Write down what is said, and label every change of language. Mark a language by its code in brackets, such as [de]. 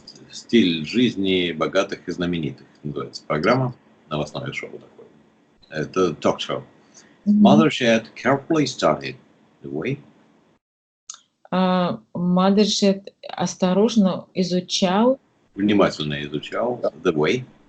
[ru] Стиль жизни богатых и знаменитых. Называется программа, новостное шоу такое. Это ток-шоу. [en] Mothershed carefully studied the way. [ru] Mothershed осторожно изучал. Внимательно изучал [en] the way.